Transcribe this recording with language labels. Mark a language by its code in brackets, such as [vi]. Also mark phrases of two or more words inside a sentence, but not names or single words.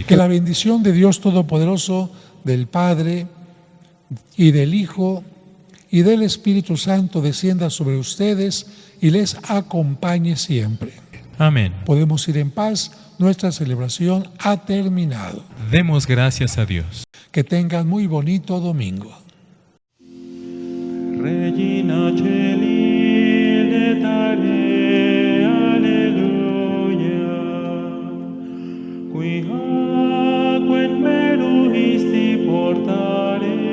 [es] Que la bendición de Dios Todopoderoso, del Padre y del Hijo y del Espíritu Santo descienda sobre ustedes y les acompañe siempre. Amén. Podemos ir en paz, nuestra celebración ha terminado. Demos gracias a Dios. Que tengan muy bonito domingo. [la] Regina Celi letare, alleluia, qui aquen meruisti portare,